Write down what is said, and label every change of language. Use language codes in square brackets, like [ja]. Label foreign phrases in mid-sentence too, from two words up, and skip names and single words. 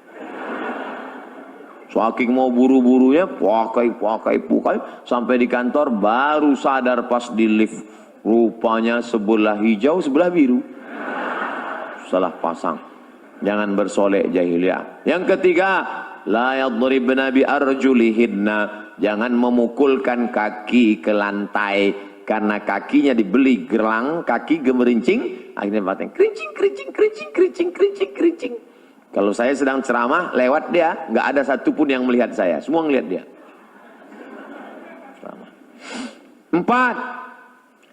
[id] Saking mau buru-burunya, pakai. Sampai di kantor baru sadar pas di lift. Rupanya sebelah hijau, sebelah biru. Salah pasang. Jangan bersolek jahiliyah. Yang ketiga, [ar] لا يضربن بأرجلهن. [id] Jangan memukulkan kaki ke lantai karena kakinya dibeli gelang, kaki gemerincing, akhirnya batin kerincing. Kalau saya sedang ceramah lewat dia, nggak ada satupun yang melihat saya, semua ngelihat dia. 4.